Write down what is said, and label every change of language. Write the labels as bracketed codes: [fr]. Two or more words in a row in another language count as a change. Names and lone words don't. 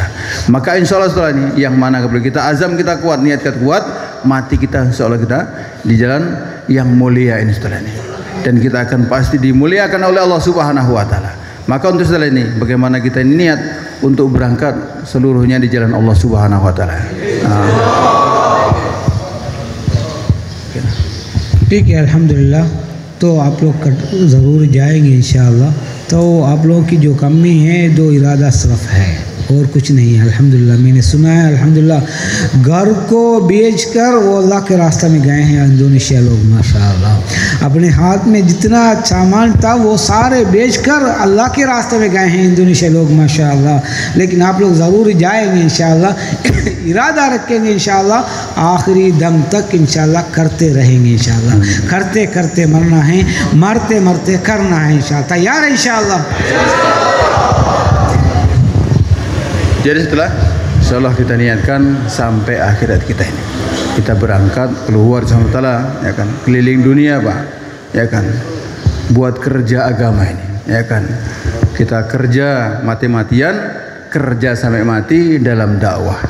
[id] Maka [ar] إن شاء الله [id] setelah ini yang mana kepada kita azam kita kuat, niat kita kuat, mati kita [ar] إن شاء الله [id] kita di jalan yang mulia ini setelah ini, dan kita akan pasti dimuliakan oleh Allah [ar] سبحانه وتعالى. [id] Maka untuk setelah ini bagaimana kita ini niat untuk berangkat seluruhnya di jalan Allah [ar] سبحانه وتعالى. [hi] ठीक है अल्हम्दुलिल्लाह। तो आप लोग ज़रूर जाएंगे इंशाअल्लाह। तो आप लोगों की जो कमी है दो इरादा सिर्फ है और कुछ नहीं है। अल्हम्दुलिल्लाह मैंने सुना है अल्हम्दुलिल्लाह घर को बेचकर वो अल्लाह के रास्ते में गए हैं इंडोनेशिया लोग माशाअल्लाह। अपने हाथ में जितना सामान था वो सारे बेचकर अल्लाह के रास्ते में गए हैं इंडोनेशिया लोग माशाअल्लाह। लेकिन आप लोग ज़रूर जाएंगे इंशाअल्लाह, इरादा रखेंगे इंशाअल्लाह, आखिरी दम तक इंशाअल्लाह करते रहेंगे इंशाअल्लाह। करते करते मरना है, मरते मरते करना है इंशाअल्लाह। तैयार है इंशाअल्लाह। [id] Jadi setelah insyaallah kita niatkan sampai akhirat kita ini kita berangkat keluar sama taala ya kan, keliling dunia Pak ya kan, buat kerja agama ini ya kan. Kita kerja mati-matian, kerja sampai mati dalam dakwah.